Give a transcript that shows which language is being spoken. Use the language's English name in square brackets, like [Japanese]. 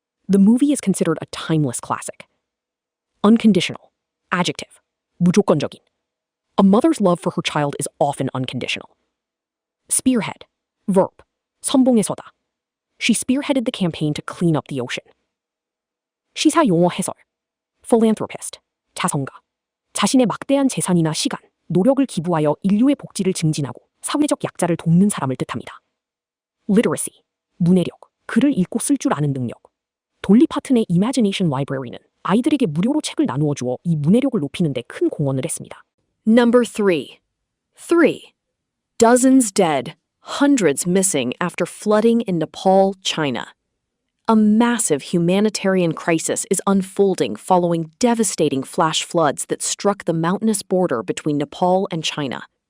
[English] The movie is considered a timeless classic. Unconditional. Adjective. [Korean] 무조건적인. [English] A mother's love for her child is often unconditional. Spearhead. Verb. [Korean] 선봉에 서다. [English] She spearheaded the campaign to clean up the ocean. [Korean] 시사 용어 해설. [English] Philanthropist. [Korean] 자선가. 자신의 막대한 재산이나 시간, 노력을 기부하여 인류의 복지를 증진하고 사회적 약자를 돕는 사람을 뜻합니다. [English] Literacy. [Korean] 문해력. 글을 읽고 쓸 줄 아는 능력. 돌리 파튼의 Imagination Library는 아이들에게 무료로 책을 나누어 주어 이 문해력을 높이는 데 큰 공헌을 했습니다. [English] Number 3. 3. Dozens dead, hundreds missing after flooding in Nepal, China. A massive humanitarian crisis is unfolding following devastating flash floods that struck the mountainous border between Nepal and China.